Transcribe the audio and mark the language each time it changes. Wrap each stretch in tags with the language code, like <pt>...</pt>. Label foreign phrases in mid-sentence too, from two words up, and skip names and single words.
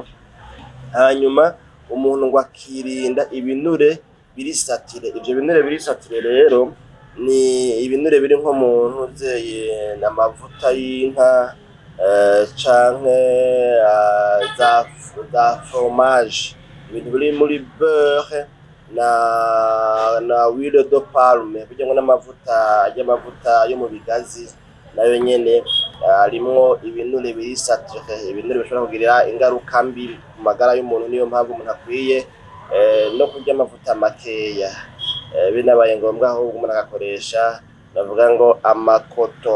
<rn>Hanyuma umuntu ngo akirinda ibinure biri satire. Ivyo binure biri satire rero ni ibinure biri nko mu ntuzeye n'amavuta y'inka, canke za fromage, ibintu biri muri beurre na</rn> <fr>huile de palme,</fr> <rn>burya ngo n'amavuta yo mu bigazi nayo nyene arimwo ibinure biri satire, ibinure bishobora kugirira ingaruka mbi ku magara y'umuntu. Niyo mpamvu umuntu akwiye no kurya amavuta makeya, binabaye ngombwa ahubwo umuntu agakoresha bavuga ngo amakoto.</rn>